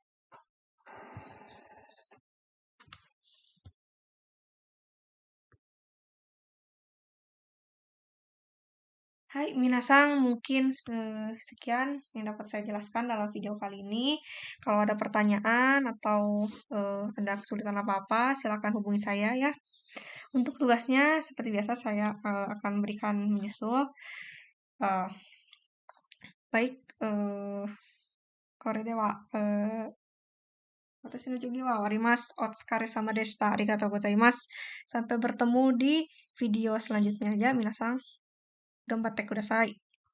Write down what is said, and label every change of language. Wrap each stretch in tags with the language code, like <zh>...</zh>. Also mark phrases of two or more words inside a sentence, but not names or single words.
<id>Hai, minasang, mungkin sekian yang dapat saya jelaskan dalam video kali ini. Kalau ada pertanyaan atau ada kesulitan apa-apa, silakan hubungi saya ya. Untuk tugasnya, seperti biasa saya akan berikan menyusul. Baik,</id> <ja>これでは、わたしのじょぎはわります. お疲れ様でした。ありがとうございます.</ja> <id>Sampai bertemu di video selanjutnya ya, minasang.</id> <ja>頑張ってください。</ja>